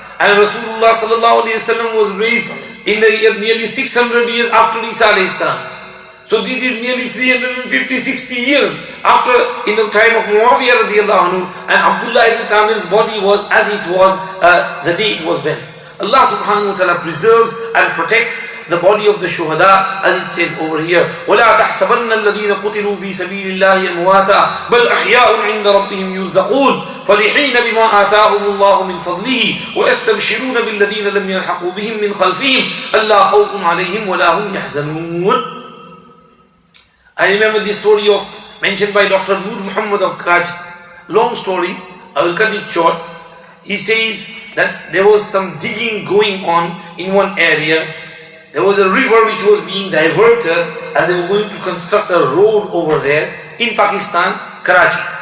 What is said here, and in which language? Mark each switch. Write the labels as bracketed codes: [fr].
[en] And Rasulullah sallallahu alayhi wasallam was raised in the year nearly 600 years after Isa alayhi salam. So this is nearly 350, 60 years after, in the time of Muawiyah radiallahu anhu, and Abdullah ibn Tamir's body was as it was the day it was buried. Allah subhanahu wa ta'ala preserves and protects the body of the shuhada, as it says over here, [ar] وَلَا تَحْسَبَنَّ الَّذِينَ قُتِلُوا فِي سَبِيلِ اللَّهِ أَمْوَاتًا بَلْ أَحْيَاءٌ عِنْدَ رَبِّهِمْ يُرْزَقُونَ فَرِحِينَ بِمَا آتَاهُمُ اللَّهُ مِنْ فَضْلِهِ وَيَسْتَبْشِرُونَ بِالَّذِينَ لَمْ يَلْحَقُوا بِهِمْ مِنْ خَلْفِهِمْ أَلَّا خَوْفٌ عَلَيْهِمْ وَلَا هُمْ يَحْزَنُونَ. [en] I remember the story of mentioned by Dr. Noor Muhammad of Karachi. Long story, I will cut it short. He says that there was some digging going on in one area. There was a river which was being diverted, and they were going to construct a road over there in Pakistan, Karachi.